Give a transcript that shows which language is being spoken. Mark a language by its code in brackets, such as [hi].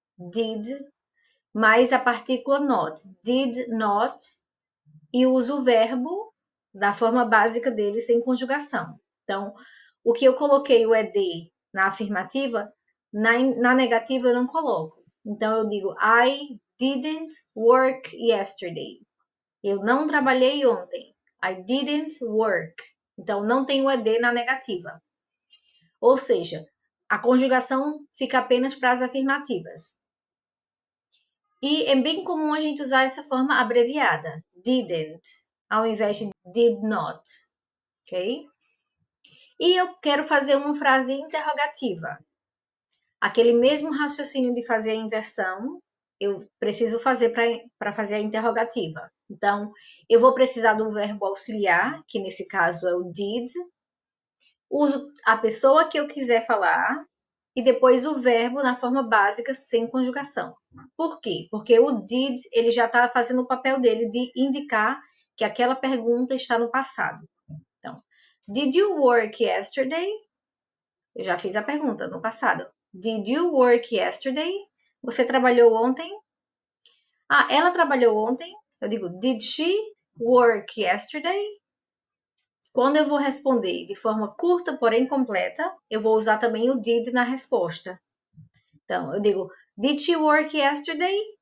[pt] Did, mais a partícula not. Did not, e uso o verbo da forma básica dele, sem conjugação. Então, o que eu coloquei o ed na afirmativa, na negativa eu não coloco. Então, eu digo, [en] I didn't work yesterday. [pt] Eu não trabalhei ontem. [en] I didn't work. [pt] Então, não tem o ed na negativa. Ou seja, a conjugação fica apenas para as afirmativas. E é bem comum a gente usar essa forma abreviada, didn't, ao invés de did not, ok? E eu quero fazer uma frase interrogativa. Aquele mesmo raciocínio de fazer a inversão, eu preciso fazer para fazer a interrogativa. Então, eu vou precisar do verbo auxiliar, que nesse caso é o did. Uso a pessoa que eu quiser falar e depois o verbo na forma básica sem conjugação. Por quê? Porque o did, ele já está fazendo o papel dele de indicar que aquela pergunta está no passado. [en] Então, did you work yesterday? [pt] Eu já fiz a pergunta no passado. [en] Did you work yesterday? [pt] Você trabalhou ontem? Ah, ela trabalhou ontem? Eu digo, [en] did she work yesterday? [pt] Quando eu vou responder de forma curta, porém completa, eu vou usar também o did na resposta. Então, eu digo, [en] did she work yesterday?